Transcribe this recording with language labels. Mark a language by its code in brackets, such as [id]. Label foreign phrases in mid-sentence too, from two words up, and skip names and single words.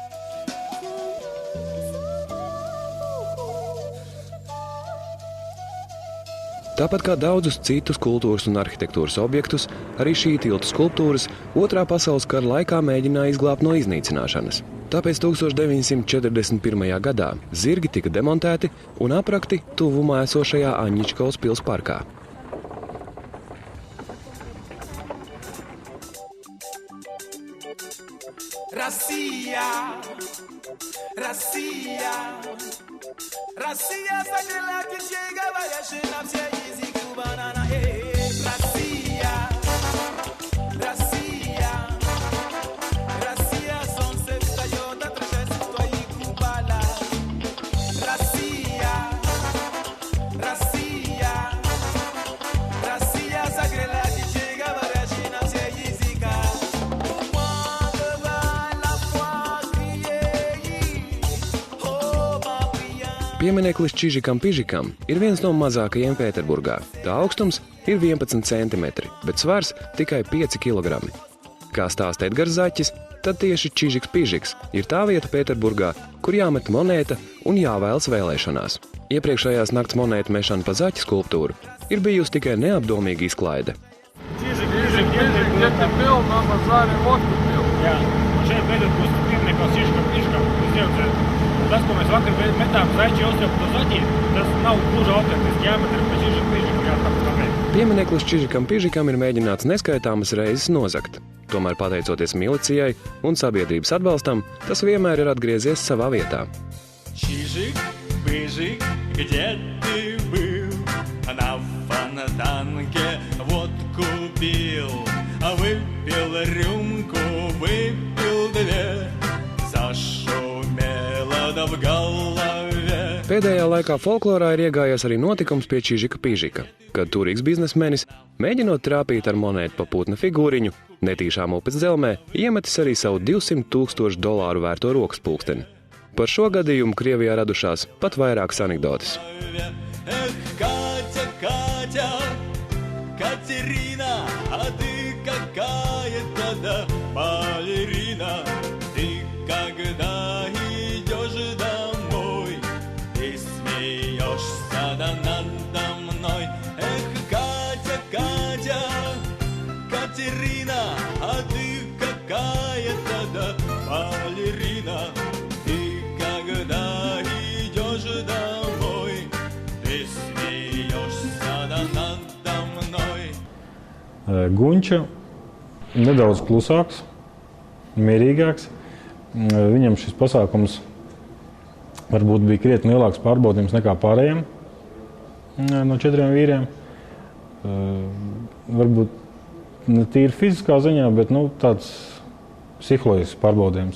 [lv] Tāpat kā daudzus citus kultūras un arhitektūras objektus, arī šī tilta skulptūras Otrā pasaules kara laikā mēģināja izglābt no iznīcināšanas. Tāpēc 1941. gadā zirgi tika demontēti un aprakti tuvumā esošajā Aņičkovas pils parkā. [ru] Россия согрела печей, говорящий нам все языки банана. Россия, солнце встает, отражается в твоих куполах. Россия согрела печей, говорящий нам все языка. [lv] Piemineklis Čižikam Pižikam ir viens no mazākajiem Pēterburgā. Tā augstums ir 11 cm, bet svars tikai 5 kg. Kā stāsta Edgars Zaķis, tad tieši Čižiks Pižiks ir tā vieta Pēterburgā, kur jāmet monēta un jāvēlas vēlēšanās. Iepriekšējās nakts monētu mešana pa Zaķa skulptūru ir bijusi tikai neapdomīga izklaide. [ru] Čižik, где ты был, на базаре, вот ты был. [lv] Jā, un šeit Pēterburgas piemineklis Čižikam Pižikam. Tas, ko mēs vakar metām Zaičiju ostravu to Zaķi, tas nav gluži autentiski jāmet pa Čižiku Pižiku jātapēc. Piemineklis Čižikam Pižikam ir mēģināts neskaitāmas reizes nozagt. Tomēr, pateicoties milicijai un sabiedrības atbalstam, tas vienmēr ir atgriezies savā vietā. [ru] Čižik, Pižik, где ты был? На фонтанке водку пил, выпил рюмку, выпил две, зашумело в голове. [lv] Pēdējā laikā folklorā ir iegājies arī notikums pie Čižika Pižika, kad turīgs biznesmenis, mēģinot trāpīt ar monētu pa putna figūriņu, netīšām upes dzelmē, iemetis arī savu $200,000 vērto rokas pulksteni. Par šo gadījumu Krievijā radušās pat vairākas anekdotes. [ru] Катя, Катя, Катерина, а ты какая тогда балерина? Ты когда идешь домой, ты смеешься надо мной. Катя, Катя, Катерина, а ты какая тогда балерина? Ты когда идешь домой, ты смеешься надо мной. [lv] Gunča nedaudz klusāks, mierīgāks. Viņam šis pasākums varbūt bija krietni lielāks pārbaudījums nekā pārējiem no 4 vīriem. Varbūt ne tīri fiziskā ziņā, bet tāds psiholoģisks pārbaudījums.